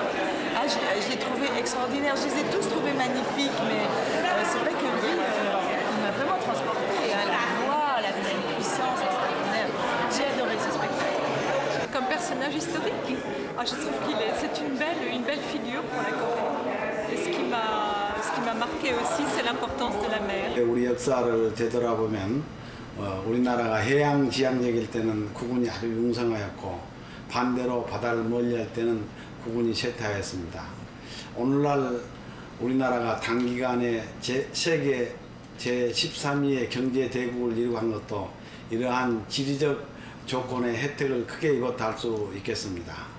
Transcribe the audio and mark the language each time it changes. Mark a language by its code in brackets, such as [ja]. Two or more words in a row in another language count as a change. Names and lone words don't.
[fr] Ah, je l'ai trouvé extraordinaire, je les ai tous trouvés magnifiques, mais c'est vrai que lui, il m'a vraiment transporté, hein, la voix, la puissance extraordinaire. J'ai adoré ce spectacle. Comme personnage historique, je trouve c'est une belle figure pour la Corée. Et ce qui m'a marqué aussi, c'est l'importance de la mer. [ko] 우리 역사를 되돌아보면 우리나라가 해양 지향적일 때는 국군이 아주 융성하였고 반대로 바다를 멀리할 때는 국군이 쇠퇴하였습니다. 오늘날 우리나라가 단기간에 세계 제13위의 경제 대국을 이루고 것도 이러한 지리적 조건의 혜택을 크게 입었다 할 수 있겠습니다.